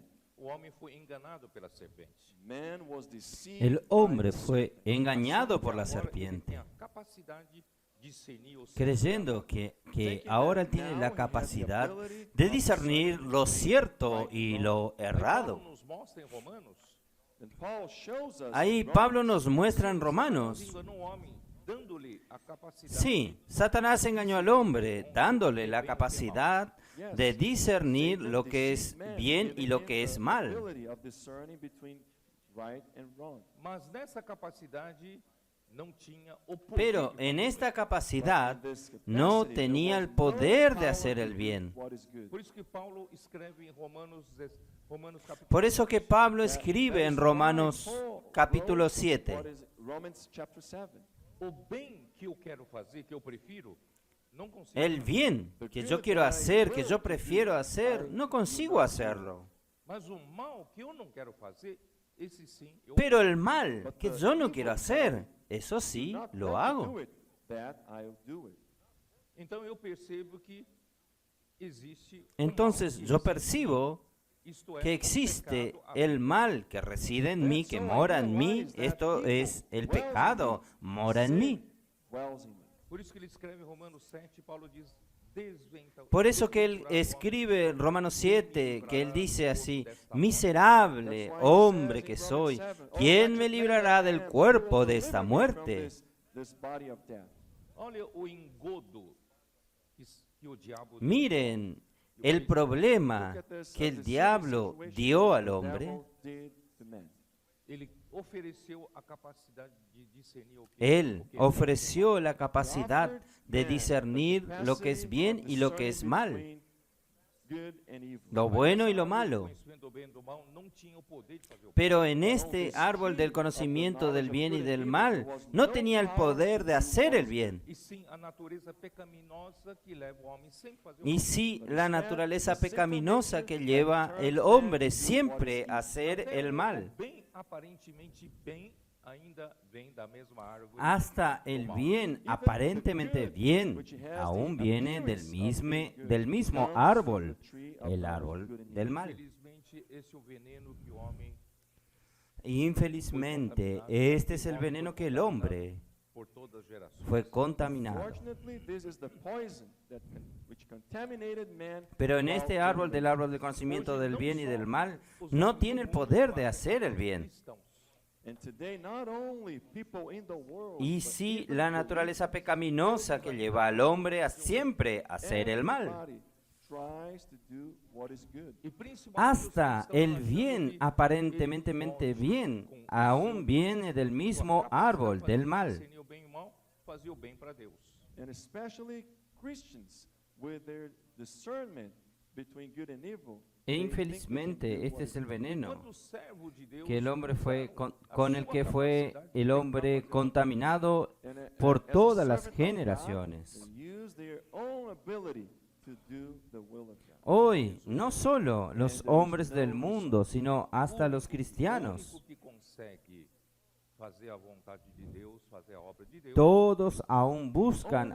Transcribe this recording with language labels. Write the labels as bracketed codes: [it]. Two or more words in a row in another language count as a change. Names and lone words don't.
[pt] o homem foi enganado pela serpente. [en] Man was deceived [es] El [en] by [es] hombre [en] the [es] fue [en] serpent. [es] engañado por la [pt] Agora ele [es] serpiente, [pt] tem a capacidade de discernir o certo. [es] creyendo que ahora él tiene la capacidad de discernir lo cierto y lo [pt] Aí errado. Paulo nos mostra em Romanos [en] And Paul shows us [es] Ahí [en] in [es] Pablo [en] Romans, [es] nos muestra en [pt] Satanás [es] Romanos. [pt] enganou o homem, dando-lhe a capacidade [es] Sí, Satanás engañó al hombre dándole la capacidad de discernir lo que es bien y lo que es mal. [en] ability of discerning between right and wrong. [pt] mas nessa capacidade não tinha o poder. [es] Pero [pt] de [es] en [pt] fazer. [es] esta capacidad [en] In this [es] no [en] capacity, [es] tenía [en] there [es] el [en] was [es] poder [en] no [es] de [en] power [es] hacer [en] to [es] el [en] do [es] bien. [en] what is good. [pt] Por isso que Paulo escreve em Romanos capítulo [es] Por eso que Pablo [en] That [es] escribe [en] is [es] en [en] why [es] Romanos [en] Paul [es] capítulo [en] wrote [es] 7. [en] what is Romans chapter 7. [pt] o bem que eu quero fazer, que eu prefiro, não consigo. [es] El bien que yo quiero hacer, que yo prefiero hacer, no consigo hacerlo. [pt] Mas o mal que eu não quero fazer, esse sim eu [es] Pero el mal que yo no quiero hacer, eso sí, [en] Not [es] lo [en] that you [es] hago. [en] do it, that I'll do it. [pt] Então eu percebo que existe [es] Entonces yo percibo [pt] isto é, [es] que [pt] o [es] existe [pt] pecado [es] el mal que reside en mí, que mora en mí. Esto es el pecado, mora en mí. [en] Dwells in me. [pt] Por isso que ele escreve em Romanos 7, Paulo diz, [es] Por eso que él escribe en Romanos 7, que él dice así, miserable hombre que soy, ¿quién me librará del cuerpo de esta muerte? [en] This body of death. [pt] Olha o engodo que o diabo [es] Miren el problema [en] Look at this, [es] que [en] the [es] el [en] serious [es] diablo [en] situation [es] dio [en] that [es] al [en] the [es] hombre. [en] devil did to man. [pt] ele ofereceu a capacidade de discernir o que [es] Él [pt] o que [es] ofreció la capacidad de discernir lo que es bien y lo que es mal, [en] Between good and evil. [es] lo bueno y lo malo. [pt] conhecimento do bem e do mal não tinha o poder de fazer o bem. [es] Pero en este árbol del conocimiento del bien y del mal no tenía el poder de hacer el bien. [pt] E sim a natureza pecaminosa que leva o homem sempre a fazer o [es] Y [pt] bem. [es] sí, la naturaleza pecaminosa que lleva el hombre siempre a hacer el mal. [pt] O bem aparentemente bem ainda vem da mesma árvore. [es] Hasta el bien, aparentemente bien, aún viene del mismo árbol, el árbol del mal. [pt] Infelizmente Infelizmente, esse é o veneno que o homem [es] Infelizmente, este es el veneno que el hombre [pt] por todas as gerações. [es] fue contaminado. [en] Fortunately, this is the poison which contaminated man. [es] Pero en este [en] throughout [es] árbol del árbol del conocimiento del bien y del mal, no tiene el poder de hacer el bien. [pt] Cristãos. [en] And today, not only people in the world, [es] Y [en] but [es] sí, [en] even [es] la naturaleza pecaminosa que lleva al hombre a siempre hacer el mal. [en] everybody tries to do what is good. [pt] E principalmente [es] Hasta [pt] os que estão [es] el [pt] achando [es] bien, [pt] que [es] aparentemente [pt] eles podem, [es] bien, [pt] com [es] aún viene del [pt] sua [es] mismo [pt] capacidade [es] árbol [pt] para [es] del mal. [pt] discernir o bem e o mal, fazer o bem para Deus. [en] And especially Christians, with their discernment between good and evil. [pt] E [en] they think they can [pt] infelizmente, [en] do [es] este [en] what [es] es [en] is [es] el [en] good. [es] veneno [pt] Quando o servo de Deus [es] que el hombre fue [pt] usa [es] con [pt] a [es] el [pt] sua [es] que fue [pt] capacidade [es] el [pt] de [es] hombre [pt] pecar, [es] contaminado [en] And [es] por [en] as a [es] todas las [en] servant of God, [es] generaciones. [en] they use their own ability to do the will of God. [es] Hoy, no solo los hombres del mundo, sino hasta los [pt] O [es] cristianos, [pt] único que consegue fazer a vontade de Deus, fazer a obra de Deus, [es] todos aún buscan